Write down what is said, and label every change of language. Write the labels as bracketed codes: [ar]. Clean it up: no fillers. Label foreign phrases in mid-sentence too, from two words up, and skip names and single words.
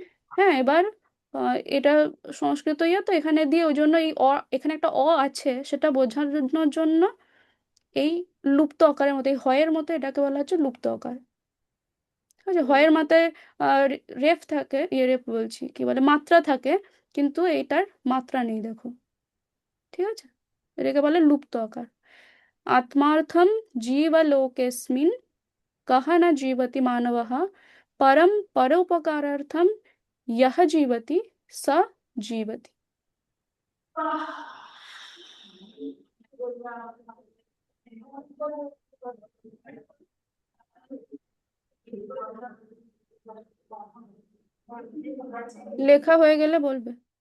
[bn] হ্যাঁ, এবার এটা সংস্কৃত ইয়ে তো এখানে দিয়ে ওই জন্য এই এখানে একটা আছে সেটা বোঝানোর জন্য এই লুপ্ত আকারের মতো এই হয়ের মতো এটাকে বলা হচ্ছে লুপ্ত আকার। ঠিক আছে, হয়ের মাথায় রেফ থাকে, ইয়ে রেফ বলছি কি বলে মাত্রা থাকে, কিন্তু এইটার মাত্রা নেই দেখো। ঠিক আছে, এটাকে বলে লুপ্ত আকার। [sa] आत्मार्थं जीवलोकेऽस्मिन् कः न जीवति मानवः परं परोपकारार्थं यः जीवति स जीवति। [bn] লেখা হয়ে গেলে বলবে।